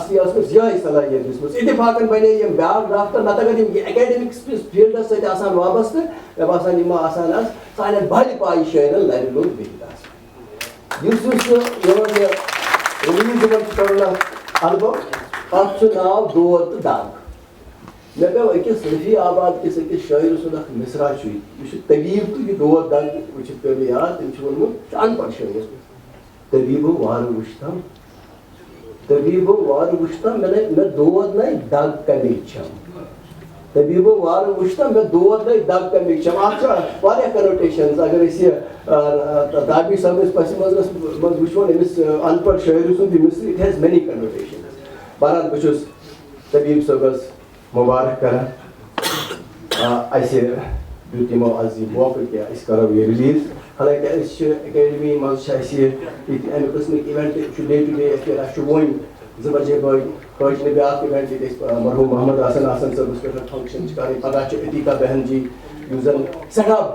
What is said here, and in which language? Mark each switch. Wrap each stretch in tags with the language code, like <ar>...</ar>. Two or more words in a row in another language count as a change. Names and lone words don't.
<ks>اصلی ٲسمٕژ یِہے صلٲحیت دِژمٕژ اتفاقن بنے یِم بیٛاکھ ڈاکٹر نتہٕ اگر یِم ایکیڈمِک فیٖلڈس سۭتۍ آسان وابستہٕ مےٚ باسان یِم آسان آز سانٮ۪ن بھلہِ پایہِ شٲعرن لرِ لوٚگ بِہِتھ آسان یُس یِمن یہِ رِلیٖز یِمن چھُ کرُن اکھ البم اتھ چھُ ناو دود تہٕ دگ مےٚ پیوٚو أکِس رفیع آباد کِس أکِس شٲعرٕ سُنٛد اکھ مِثرا چھُ یہِ چھُ طبیٖب تہٕ یہِ دود دگ وٕچھِتھ پیوٚو مےٚ یاد تٔمۍ چھُ ووٚنمُت یہِ چھُ ان پڑھ شٲعر طبیٖبو وارٕ وٕچھتم طبیٖبو وارٕ وٕچھتم مےٚ دود نَے دگ کَمِکۍ چھَم طبیٖبو وارٕ وٕچھتم مےٚ دود نَے دگ کَمِکۍ چھَم اتھ چھِ واریاہ کنوٹیشنز اگر أسۍ یہِ تابِش صٲبنِس پسہِ منظرس منٛز وٕچھون أمِس ان پڑھ شٲعرٕ سُنٛد یہِ مِثر</ks> <en>it has many connotations</en> <ks>بہرحال بہٕ چھُس طبیٖب صٲبس مُبارک کران اَسہِ دیُت یِمو آز یہِ موقعہٕ کہِ أسۍ کرو یہِ رِلیٖز حالانکہِ أسۍ چھِ ایکیڈمی منٛز چھِ اَسہِ ییٚتہِ اَمہِ قٕسمٕکۍ اِوینٹ چھُ</ks> <en>day to day</en> <ks>اَسہِ چھُ وۄنۍ 2 بجے بٲگۍ کٲشرِ بیٛاکھ اِوینٹ ییٚتہِ أسۍ مرحوٗم محمد حسن صٲبَس پٮ۪ٹھ فنٛکشن چھِ کَرٕنۍ پگاہ چھِ عتیقہ بہن جی یُس زن سٮ۪ٹھاہ</ks>